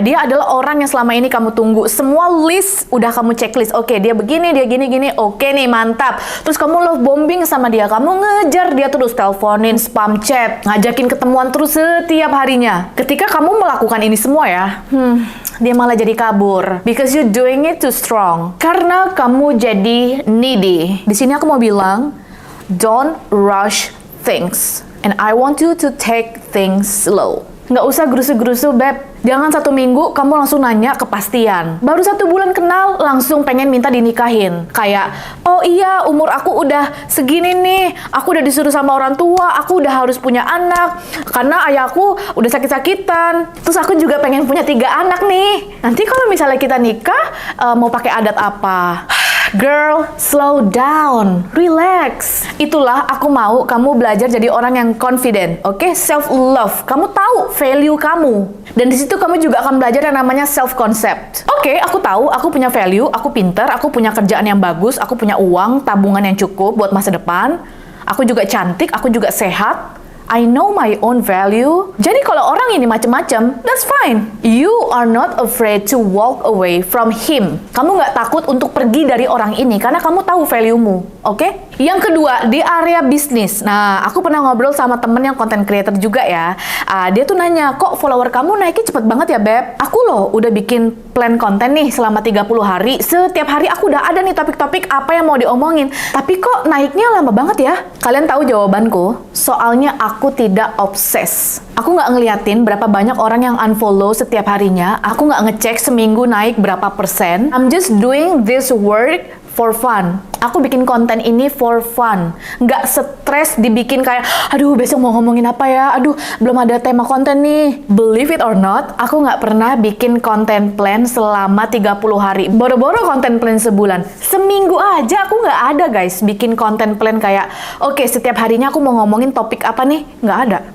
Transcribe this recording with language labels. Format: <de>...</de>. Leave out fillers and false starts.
<id>Dia adalah orang yang selama ini kamu tunggu. Semua list udah kamu checklist. Oke, dia begini, dia gini-gini. Oke nih, mantap. Terus kamu love bombing sama dia. Kamu ngejar dia terus, teleponin, spam chat, ngajakin ketemuan terus setiap harinya. Ketika kamu melakukan ini semua ya, dia malah jadi kabur.</id> <en>Because you doing it too strong.</en> <id>Karena kamu jadi needy. Di sini aku mau bilang,</id> <en>don't rush things. And I want you to take things slow.</en> <id>Nggak usah gerusu-gerusu, Beb. Jangan 1 minggu kamu langsung nanya kepastian. Baru 1 bulan kenal, langsung pengen minta dinikahin. Kayak, oh iya, umur aku udah segini nih. Aku udah disuruh sama orang tua. Aku udah harus punya anak. Karena ayahku udah sakit-sakitan. Terus aku juga pengen punya 3 anak nih. Nanti kalau misalnya kita nikah, mau pakai adat apa?</id> <en>Girl, slow down, relax.</en> <id>Itulah aku mau kamu belajar jadi orang yang confident, oke? Self-love. Kamu tahu value kamu. Dan di situ kamu juga akan belajar yang namanya self-concept. Oke, aku tahu, aku punya value, aku pinter, aku punya kerjaan yang bagus, aku punya uang, tabungan yang cukup buat masa depan. Aku juga cantik, aku juga sehat.</id> <en>I know my own value.</en> <id>Jadi kalau orang ini macem-macem,</id> <en>that's fine. You are not afraid to walk away from him.</en> <id>Kamu nggak takut untuk pergi dari orang ini karena kamu tahu value-mu, oke? Yang kedua, di area bisnis. Nah, aku pernah ngobrol sama temen yang content creator juga ya. Dia tuh nanya, kok follower kamu naiknya cepet banget ya, Beb? Aku loh udah bikin plan konten nih selama 30 hari. Setiap hari aku udah ada nih topik-topik apa yang mau diomongin. Tapi kok naiknya lama banget ya? Kalian tahu jawabanku? Soalnya aku tidak obses. Aku nggak ngeliatin berapa banyak orang yang unfollow setiap harinya. Aku nggak ngecek seminggu naik berapa persen.</id> <en>I'm just doing this work for fun.</en> <id>Aku bikin konten ini</id> <en>for fun.</en> <id>Nggak stres dibikin kayak, aduh besok mau ngomongin apa ya? Aduh belum ada tema konten nih.</id> <en>Believe it or not,</en> <id>aku nggak pernah bikin konten plan selama 30 hari. Boro-boro konten plan sebulan. Seminggu aja aku nggak ada guys bikin konten plan kayak, oke, setiap harinya aku mau ngomongin topik apa nih? Nggak ada.</id>